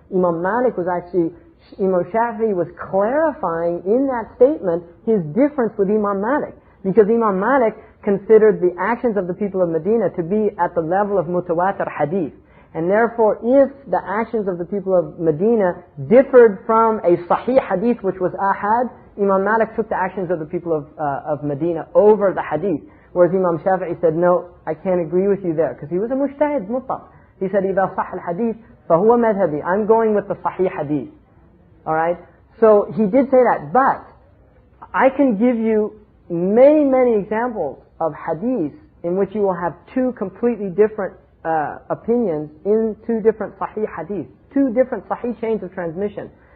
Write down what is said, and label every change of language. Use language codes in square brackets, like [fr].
[en] Imam Malik was actually, Imam Shafi'i was clarifying in that statement his difference with Imam Malik, because Imam Malik considered the actions of the people of Medina to be at the level of mutawatir hadith. And therefore, if the actions of the people of Medina differed from a sahih hadith which was ahad, Imam Malik took the actions of the people of Medina over the hadith. Whereas Imam Shafi'i said, no, I can't agree with you there, because he was a mujtahid mutlaq. He said, [ar] إذا صح الحديث فهو مذهبي. [en] I'm going with the sahih hadith. Alright? So he did say that, but I can give you many, many examples of hadiths in which you will have two completely different opinions in two different sahih hadith, two different sahih chains of transmission.